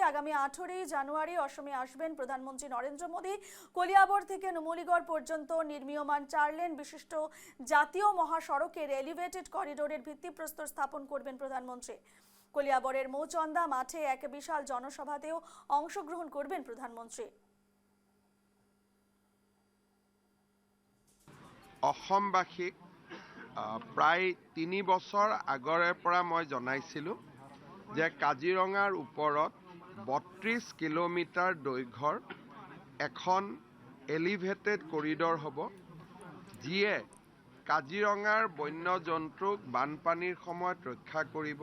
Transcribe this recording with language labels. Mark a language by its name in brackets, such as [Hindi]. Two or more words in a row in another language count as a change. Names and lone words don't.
[Bangla] আগামী 18 জানুয়ারি অসমে আসবেন প্রধানমন্ত্রী নরেন্দ্র মোদী। কলিয়াবর থেকে নুমলীগড় পর্যন্ত নির্মীয়মান 4 লেন বিশিষ্ট জাতীয় মহাসড়কের এলিভেটেড করিডোরের ভিত্তিপ্রস্তর স্থাপন করবেন প্রধানমন্ত্রী। কলিয়াবরের মৌচন্দা মাঠে এক বিশাল জনসভাতেও অংশগ্রহণ করবেন প্রধানমন্ত্রী। [Assamese] অসমবাসীক প্ৰায় 3 বছৰ আগৰে পৰা মই জনাইছিলোঁ যে কাজিৰঙাৰ ওপৰত 32 কিলোমিটাৰ দৈৰ্ঘ্যৰ এখন এলিভেটেড কৰিডৰ হ'ব, যিয়ে কাজিৰঙাৰ বন্যজন্তুক বানপানীৰ সময়ত ৰক্ষা কৰিব।